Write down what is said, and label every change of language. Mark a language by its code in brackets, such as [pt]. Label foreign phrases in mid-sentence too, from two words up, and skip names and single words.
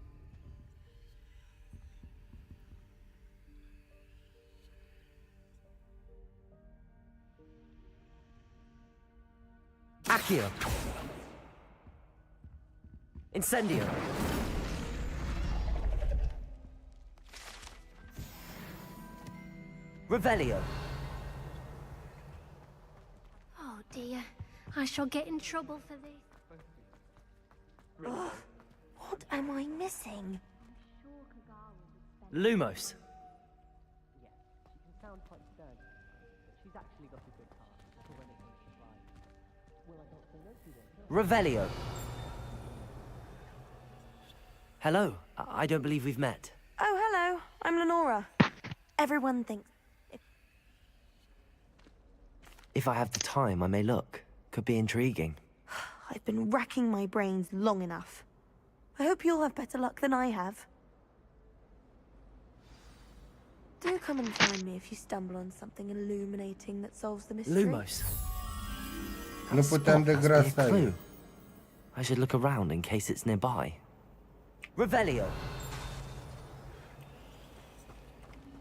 [en] Accio. Incendio. Revelio. Oh dear, I shall get in trouble for this. Ugh, what am I missing? Lumos. Revelio. Hello, I don't believe we've met. Oh, hello. I'm Lenora. Everyone thinks... If I have the time, I may look. Could be intriguing. I've been racking my brains long enough. I hope you'll have better luck than I have. Do come and find me if you stumble on something illuminating that solves the mystery. Lumos. [ro] Nu puteam de grasa aia. [en] I should look around in case it's nearby. Revelio.